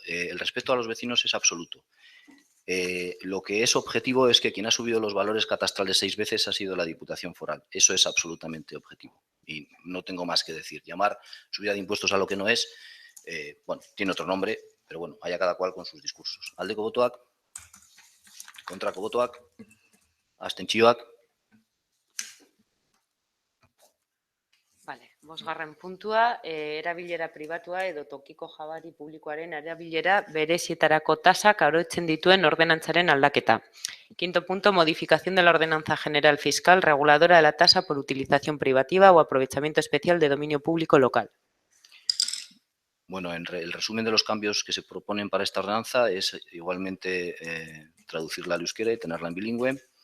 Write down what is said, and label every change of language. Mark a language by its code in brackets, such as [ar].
[es] El respeto a los vecinos es absoluto. Lo que es objetivo es que quien ha subido los valores catastrales 6 veces ha sido la Diputación Foral. Eso es absolutamente objetivo. Y no tengo más que decir. Llamar subida de impuestos a lo que no es, bueno, tiene otro nombre, pero bueno, haya cada cual con sus discursos. [eu] Aldeko botoak, kontrako botoak, abstentzioak. [es] Vale, 5. [eu] puntua, erabilera pribatua edo tokiko jabari publikoaren erabilera berezietarako tasak arautzen dituen ordenantzaren aldaketa. 5. [es] punto, modificación de la ordenanza general fiscal reguladora de la tasa por utilización privativa o aprovechamiento especial de dominio público local. Bueno, el resumen de los cambios que se proponen para esta ordenanza es igualmente traducirla al euskera y tenerla en bilingüe.